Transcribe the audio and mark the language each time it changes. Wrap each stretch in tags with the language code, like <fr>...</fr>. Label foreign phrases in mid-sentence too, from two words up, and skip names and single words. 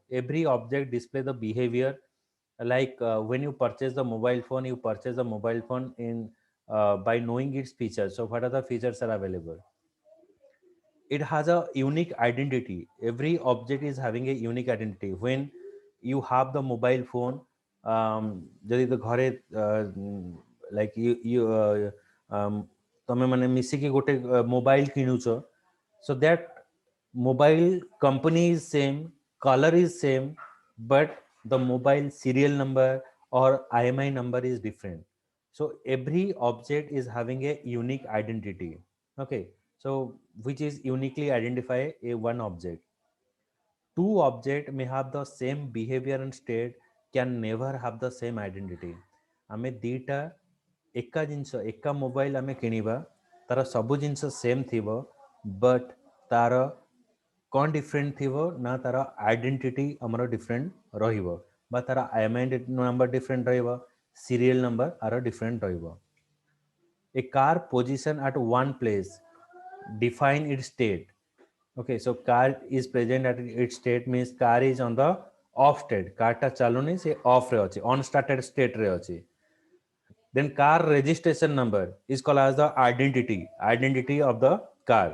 <en>Every object display the behavior. Like when you purchase the mobile phone, you purchase the mobile phone in by knowing its features. So what are the features are available? It has a unique identity. Every object is having a unique identity. When you have the mobile phone,</en> <or>ଯଦି ତୋ ଘରେ</or> <en>like you</en> <or>ତମେ ମାନେ ମିଶିକି ଗୋଟେ ମୋବାଇଲ କିଣୁଛ,</or> <en>so that mobile company is same, color is same, but the mobile serial number or IMI number is different. So every object is having a unique identity. Okay, so which is uniquely identify a one object. Two objects may have the same behavior and state, can never have the same identity.</en> <or>ଆମେ ଦୁଇଟା ଏକା ଜିନିଷ ଏକା ମୋବାଇଲ ଆମେ କିଣିବା, ତାର ସବୁ ଜିନିଷ ସେମ୍ ଥିବ, ବଟ୍ ତାର କ'ଣ ଡିଫରେଣ୍ଟ ଥିବ ନା ତାର ଆଇଡେଣ୍ଟିଟି ଆମର ଡିଫରେଣ୍ଟ ରହିବ, ବା ତାର</or> <en>IMEI number different</en> <or>ରହିବ,</or> <en>serial number</en> <or>ଆର ଡିଫରେଣ୍ଟ ରହିବ.</or> <en>A car position at one place define its state. Okay, so car is present at its state means car is on the off state.</en> <or>Car ଟା ଚାଲୁନି ସେ off ରେ ଅଛି,</or> <en>on started state</en> <or>ରେ ଅଛି.</or> <en>Then car registration number is called as the identity of the car.</en>